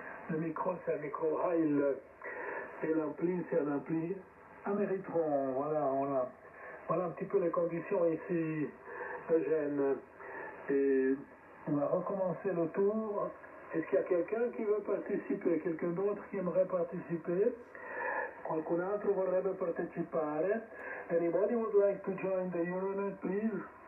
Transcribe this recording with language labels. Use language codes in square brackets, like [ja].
[fr] Le micro, c'est un micro Heil et l'ampli, c'est un ampli Ameritron. Voilà un petit peu les conditions ici, Eugène. Et on va recommencer le tour. Est-ce qu'il y a quelqu'un qui veut participer? Quelqu'un d'autre qui aimerait participer? [it] Qualcun altro vorrebbe partecipare? [en] Anybody would like to join the Euronet, please?